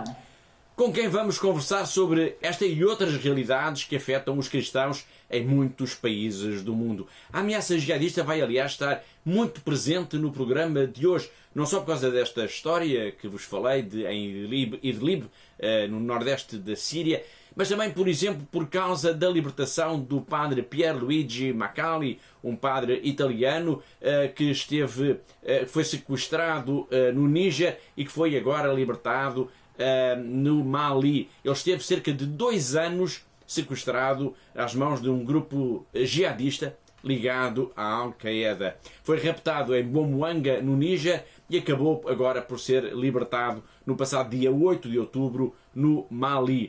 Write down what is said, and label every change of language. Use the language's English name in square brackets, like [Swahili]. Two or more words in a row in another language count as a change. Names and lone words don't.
[Portuguese] Com quem vamos conversar sobre esta e outras realidades que afetam os cristãos em muitos países do mundo. A ameaça jihadista vai, aliás, estar muito presente no programa de hoje, não só por causa desta história que vos falei em Idlib, no nordeste da Síria, mas também, por exemplo, por causa da libertação do padre Pierluigi Macali, um padre italiano que foi sequestrado no Níger e que foi agora libertado no Mali. Ele esteve cerca de 2 anos sequestrado às mãos de um grupo jihadista ligado à Al-Qaeda. Foi raptado em Bomuanga, no Níger, e acabou agora por ser libertado no passado dia 8 de outubro no Mali.